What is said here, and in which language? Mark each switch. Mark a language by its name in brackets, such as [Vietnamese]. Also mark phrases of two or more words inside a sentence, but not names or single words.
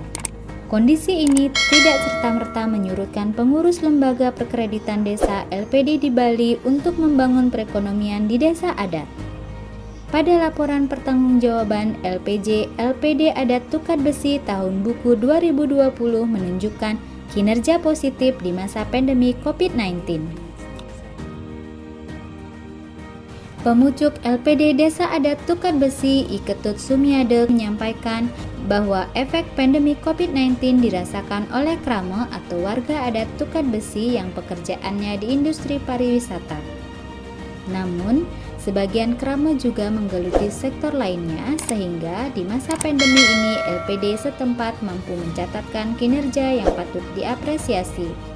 [Indonesian] Kondisi ini tidak serta-merta menyurutkan pengurus lembaga perkreditan desa LPD di Bali untuk membangun perekonomian di desa adat. Pada laporan pertanggungjawaban LPJ LPD Adat Tukat Besi tahun buku 2020 menunjukkan kinerja positif di masa pandemi COVID-19. Pemucuk LPD Desa Adat Tukat Besi Iketut Sumiade menyampaikan bahwa efek pandemi COVID-19 dirasakan oleh krama atau warga adat Tukat Besi yang pekerjaannya di industri pariwisata. Namun, sebagian krama juga menggeluti sektor lainnya sehingga di masa pandemi ini LPD setempat mampu mencatatkan kinerja yang patut diapresiasi.